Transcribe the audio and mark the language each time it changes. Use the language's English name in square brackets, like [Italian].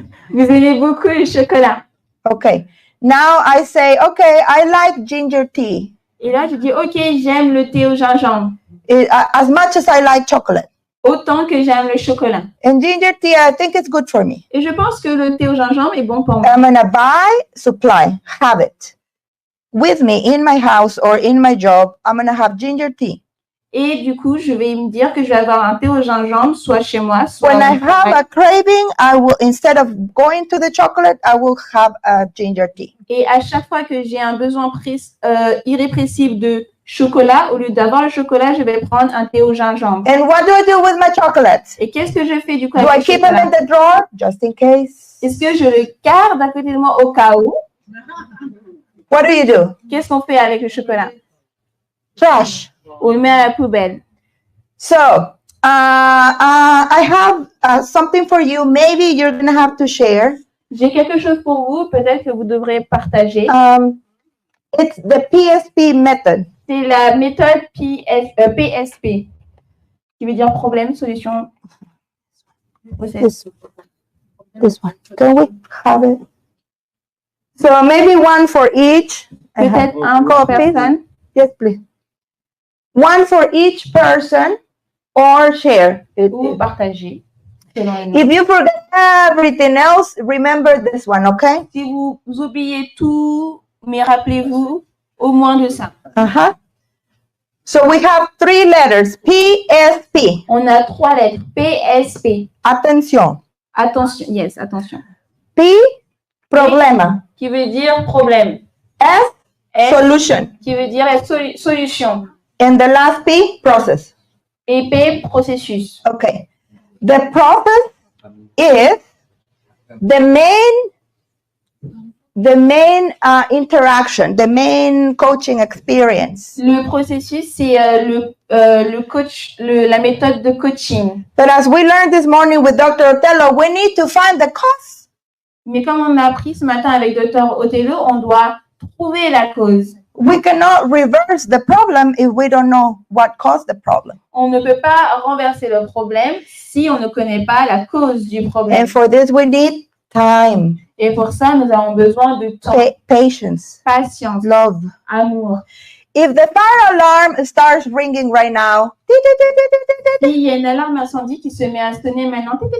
[French] Vous aimez beaucoup le chocolat. [English] Okay. Now I say, okay, I like ginger tea. [French] Et là, je dis, OK, j'aime le thé au gingembre. [English] As much as I like chocolate. [French] Autant que j'aime le chocolat. [English] And ginger tea, I think it's good for me. [French] Et je pense que le thé au gingembre est bon pour moi. [English] I'm going to buy, supply, have it with me in my house or in my job. I'm going to have ginger tea. [French] Et du coup, je vais me dire que je vais avoir un thé au gingembre, soit chez moi, soit [English] When [French] au [English] I have [French] travail. [English] a craving, I will, instead of going to the chocolate, I will have a ginger tea. [French] Et à chaque fois que j'ai un besoin irrépressible de chocolat, au lieu d'avoir le chocolat, je vais prendre un thé au gingembre. [English] And what do I do with my chocolates? [French] Et qu'est-ce que je fais du coup [English] Do I [French] avec le [English] keep them [French] chocolat? [English] in the drawer just in case? [French] Est-ce que je le garde à côté de moi au cas où? [English] What do you do? [French] Qu'est-ce qu'on fait avec le chocolat? [English] Trash. [French] On le met à la poubelle. [English] So, I have something for you. Maybe you're going to have to share. [French] J'ai quelque chose pour vous, peut-être que vous devrez partager. [English] It's the PSP method. [French] C'est la méthode PSP, qui veut dire problème, solution. [English] This one. Can we have it? So maybe one for each. [French] Peut-être un pour personne. [English] Yes, please. One for each person or share. [French] Ou partager. Selon les noms. [English] If you forget everything else, remember this one, okay? [French] Si vous oubliez tout, mais rappelez-vous au moins de ça. [English] Uh-huh. So we have 3 letters, PSP. [French] On a 3 lettres. PSP. [English] Attention. [French] Attention. Yes, attention. [English] P, problema. [French] Qui veut dire problème. [English] S, [French] S, [English] solution. [French] qui veut dire la solution. [English] And the last P, process. [French] Et P, processus. [English] Okay. The process is the main interaction, the main coaching experience. [French] Le processus, c'est la méthode de coaching. [English] But as we learned this morning with Dr. Otello, we need to find the cause. [French] Mais comme on a appris ce matin avec Dr. Otello, on doit trouver la cause. [English] We cannot reverse the problem if we don't know what caused the problem. [French] On ne peut pas renverser le problème si on ne connaît pas la cause du problème. [English] And for this, we need time, [French] Et pour ça, nous avons besoin de temps, [English] patience, [French] patience, [English] love. [French] amour. [English] If the fire alarm starts ringing right now, [French] Il y a une alarme incendie qui se met à sonner maintenant.